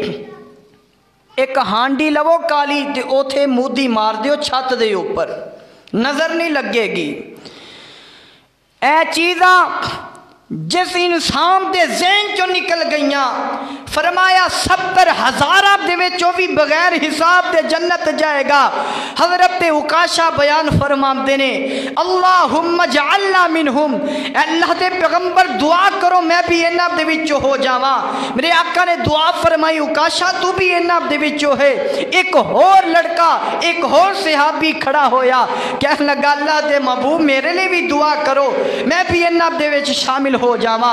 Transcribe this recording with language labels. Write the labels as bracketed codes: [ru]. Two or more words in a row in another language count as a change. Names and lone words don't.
[pa] اک ہانڈی لوو کالی تے اوتھے موندی مار دیو چھت دے اوپر، نظر نہیں لگے گی. ایہ چیزاں جس انسان کے ذہن چوں نکل گئی، فرمایا 70,000 دے وچوں بھی بغیر حساب دے جنت جائے گا. حضرت عکاشہ بیان فرماتے نے [ar] اللهم اجعلنا منهم, [pa] اللہ دے پیغمبر دعا کرو میں بھی انہاں دے وچوں ہو جاواں. میرے آقا نے دعا فرمائی عکاشہ تو بھی انہاں دے وچوں ہے. اک ہور لڑکا، اک ہور صحابی کھڑا ہویا، کہنے لگا اللہ دے محبوب میرے لیے بھی دعا کرو میں بھی انہاں دے وچ شامل ہو جاواں.